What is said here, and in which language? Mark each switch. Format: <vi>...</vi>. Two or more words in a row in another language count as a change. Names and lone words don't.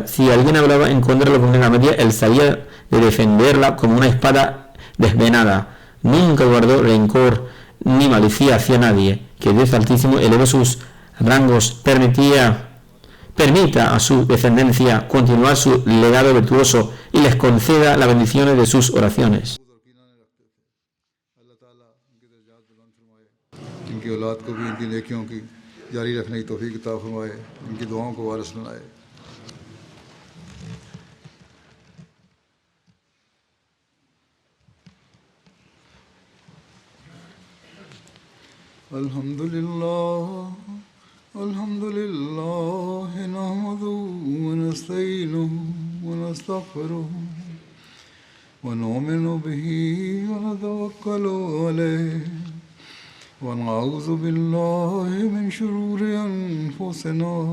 <es>Si alguien hablaba en contra de la comunidad ahmadía, él sabía de defenderla como una espada desvenada. Nunca guardó rencor ni malicia hacia nadie. Que Dios Altísimo eleve sus rangos, permita a su descendencia continuar su legado virtuoso y les conceda las bendiciones de sus oraciones.</es> <ur>انکی اولاد کو بھی انکی نیکیوں کی جاری رکھنے کی توفیق عطا فرمائے، انکی دعاؤں کو وارث بنائے.</ur> <ar>الحمد لله نحمده و نستعينه و نستغفره و نؤمن به و نتوكل عليه ونعوذ بالله من شرور أنفسنا</ar>